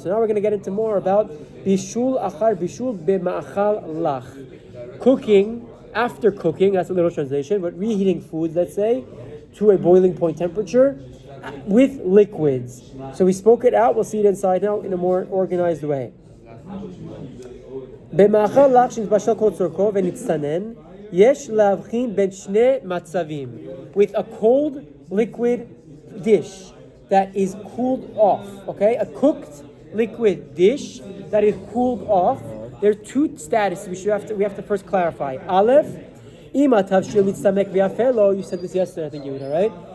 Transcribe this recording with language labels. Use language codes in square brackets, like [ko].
[en] So now we're going to get into more about Bishul Achar Bishul B'ma'achal Lach. Cooking, after cooking, that's a little translation, but reheating foods, let's say, to a boiling point temperature with liquids. So we spoke it out, we'll see it inside now in a more organized way. [he] במאכל לך שנתבשל כל צורכו ונצטנן, יש להבחין בין שני מצבים. [en] With a cold liquid dish that is cooled off, okay? A cooked liquid dish that is cooled off. There are two statuses we have to first clarify. [he] Aleph, ima tavshil mitzamek v'yafelo. [en] You said this yesterday, I think, Yehuda, right?